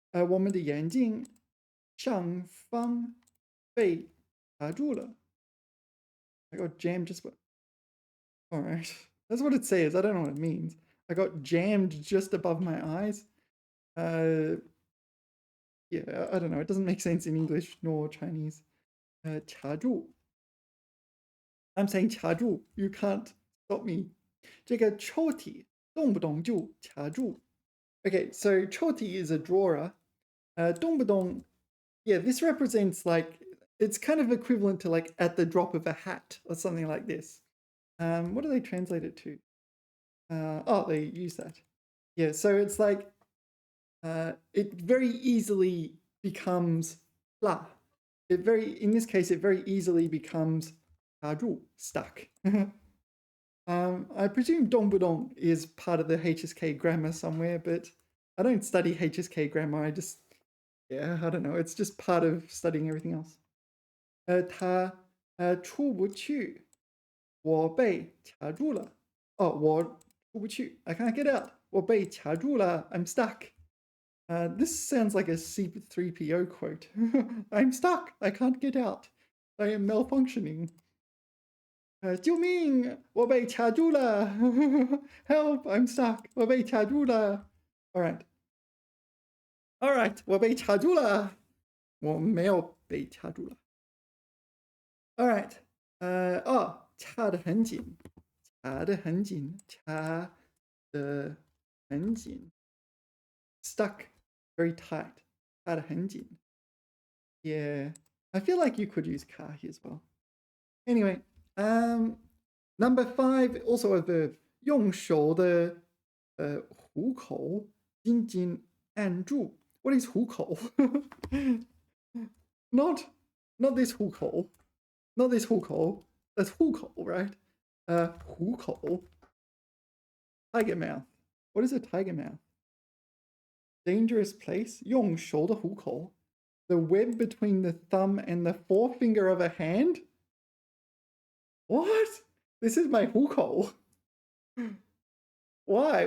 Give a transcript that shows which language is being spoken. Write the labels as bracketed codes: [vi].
[zh] 我们的眼睛上方被卡住了. [en] I got jammed just... Alright, that's what it says. I don't know what it means. I got jammed just above my eyes. Yeah, I don't know. It doesn't make sense in English nor Chinese. [zh] 卡住. [en] I'm saying 卡住. You can't stop me. [zh] 这个抽屉动不动就卡住. [en] Okay, so 抽屉 is a drawer. 动不动, yeah, this represents like, it's kind of equivalent to like at the drop of a hat or something like this. What do they translate it to? Oh, they use that. Yeah, so it's like it very easily becomes la. In this case, it very easily becomes 卡住, stuck. I presume dongbudong is part of the HSK grammar somewhere, but I don't study HSK grammar. I don't know. It's just part of studying everything else. [zh] 他出不去，我被卡住了。哦，我出不去 [en] I can't get out. [zh] 我被卡住了 [en] I'm stuck. This sounds like a C3PO quote. I'm stuck. I can't get out. I am malfunctioning. [zh] 救命！我被卡住了 [en] Help! I'm stuck. [zh] 我被卡住了 [en] All right. [zh] 我被卡住了我没有被卡住了 [en] All right. [zh] 卡得很紧卡得很紧卡得很紧 [en] Stuck. Very tight. [zh] 卡得很紧 [en] Yeah. I feel like you could use 卡 here as well. Anyway, number 5, also a verb. [zh] 用手的虎口紧紧按住 [en] What is 虎口 Not this 虎口 Not this 虎口 That's 虎口 right? 虎口 Tiger mouth. What is a tiger mouth? Dangerous place. [zh] 用手的虎口 [en] The web between the thumb and the forefinger of a hand? What? This is my 虎口 Why?